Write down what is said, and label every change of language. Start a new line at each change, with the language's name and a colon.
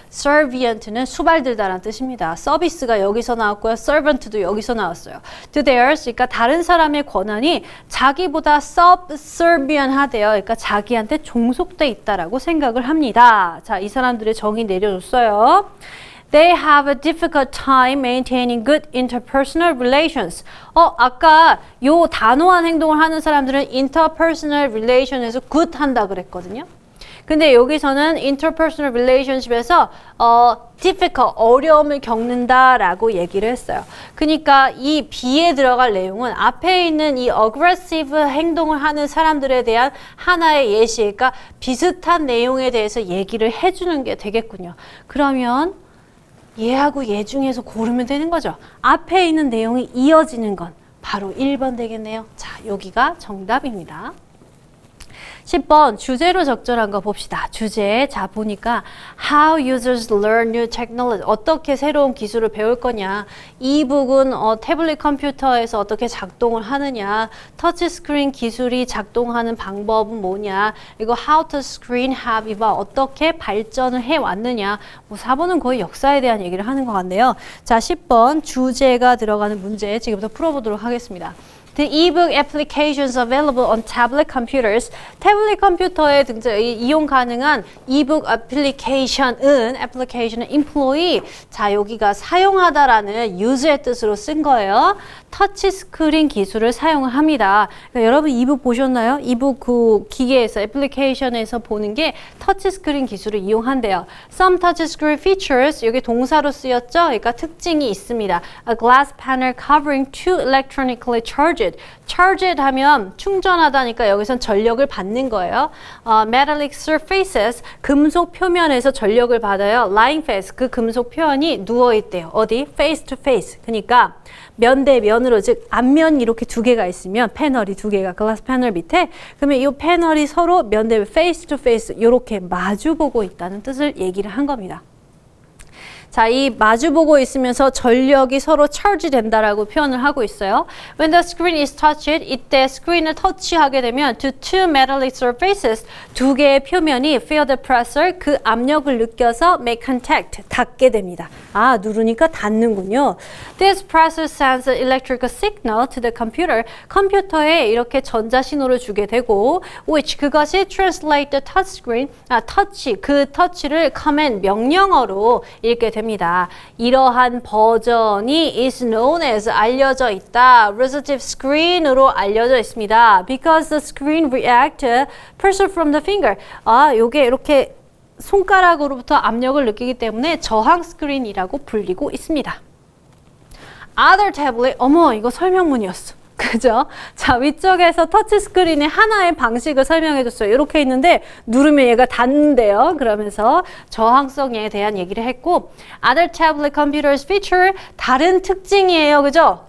Korean: servient는 수발들다라는 뜻입니다. 서비스가 여기서 나왔고요. servant도 여기서 나왔어요.
English: to theirs,
Korean: 그러니까 다른 사람의 권한이 자기보다 subservient 하대요. 그러니까 자기한테 종속돼 있다라고 생각을 합니다. 자, 이 사람들의 정의 내려줬어요.
English: They have a difficult time maintaining good interpersonal relations.
Korean: 아까 요 단호한 행동을 하는 사람들은 interpersonal relations에서 good 한다 그랬거든요. 근데 여기서는 interpersonal relationship에서 difficult, 어려움을 겪는다라고 얘기를 했어요. 그러니까 이 B에 들어갈 내용은 앞에 있는 이 aggressive 행동을 하는 사람들에 대한 하나의 예시, 그러니까 비슷한 내용에 대해서 얘기를 해주는 게 되겠군요. 그러면 얘하고 얘 중에서 고르면 되는 거죠. 앞에 있는 내용이 이어지는 건 바로 1번 되겠네요. 자, 여기가 정답입니다. 10번 주제로 적절한 거 봅시다. 주제. 자, 보니까
English: How users learn new technology.
Korean: 어떻게 새로운 기술을 배울 거냐. 이북은 태블릿 컴퓨터에서 어떻게 작동을 하느냐. 터치스크린 기술이 작동하는 방법은 뭐냐.
English: 이거 How to screen have evolved.
Korean: 어떻게 발전을 해왔느냐. 뭐 4번은 거의 역사에 대한 얘기를 하는 것 같네요. 자, 10번 주제가 들어가는 문제 지금부터 풀어보도록 하겠습니다.
English: The ebook applications available on tablet computers.
Korean: 태블릿 컴퓨터에 이용 가능한 ebook application은 employee. 자, 여기가 사용하다라는 use의 뜻으로 쓴 거예요. 터치 스크린 기술을 사용을 합니다. 그러니까 여러분 이북 보셨나요? 이북 그 기계에서 애플리케이션에서 보는 게 터치 스크린 기술을 이용한대요.
English: Some touch screen features. 여기 동사로 쓰였죠?
Korean: 그러니까 특징이 있습니다.
English: A glass panel covering two electronically charged.
Korean: charged 하면 충전하다니까 여기선 전력을 받는 거예요.
English: Metallic surfaces.
Korean: 금속 표면에서 전력을 받아요.
English: Lying face.
Korean: 그 금속 표현이 누워있대요.
English: 어디? Face to face.
Korean: 그러니까 면 대 면으로, 즉 앞면이 이렇게 두 개가 있으면 패널이 두 개가 글라스 패널 밑에, 그러면 이 패널이 서로 면 대
English: face to face
Korean: 이렇게 마주보고 있다는 뜻을 얘기를 한 겁니다. 자, 이 마주보고 있으면서 전력이 서로 charge 된다라고 표현을 하고 있어요.
English: When the screen is touched,
Korean: 이때 스크린을 터치하게 되면
English: to two metallic surfaces,
Korean: 두 개의 표면이
English: feel the pressure,
Korean: 그 압력을 느껴서
English: make contact,
Korean: 닿게 됩니다. 아, 누르니까 닿는군요.
English: This pressure sends an electrical signal to the computer.
Korean: 컴퓨터에 이렇게 전자신호를 주게 되고, which 그것이
English: translate the touch screen, touch,
Korean: 그 터치를 command, 명령어로 읽게 됩니다. 이러한 버전이
English: is known as
Korean: 알려져 있다. resistive screen으로 알려져 있습니다.
English: Because the screen react to pressure from the finger.
Korean: 아, 요게 이렇게 손가락으로부터 압력을 느끼기 때문에 저항 스크린이라고 불리고 있습니다.
English: Other tablet.
Korean: 어머, 이거 설명문이었어. 그죠? 자, 위쪽에서 터치 스크린의 하나의 방식을 설명해 줬어요. 이렇게 있는데 누르면 얘가 닿는데요. 그러면서 저항성에 대한 얘기를 했고,
English: Other tablet computers feature,
Korean: 다른 특징이에요. 그죠?